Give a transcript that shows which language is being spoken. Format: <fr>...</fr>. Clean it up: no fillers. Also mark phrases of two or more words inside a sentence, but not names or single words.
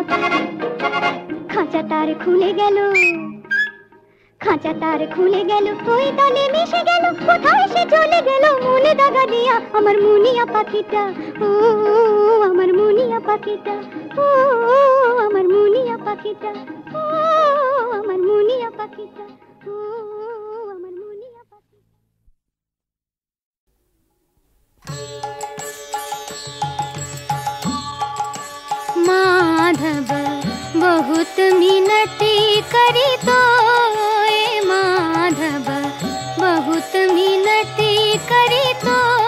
<bn>খাঁচা তার খুলে গেল, খাঁচা তার খুলে গেল, ওই দলে মিশে গেল, কোথায় সে চলে গেল মনে দাগা দিয়া আমার মুনিয়া পাখিটা, ও আমার মুনিয়া পাখিটা, ও আমার মুনিয়া পাখিটা, ও আমার মুনিয়া পাখিটা, ও আমার মুনিয়া পাখিটা।</bn> <hi>माधव बहुत मिनती करी तो, माधव बहुत मिनती करी तो,</hi>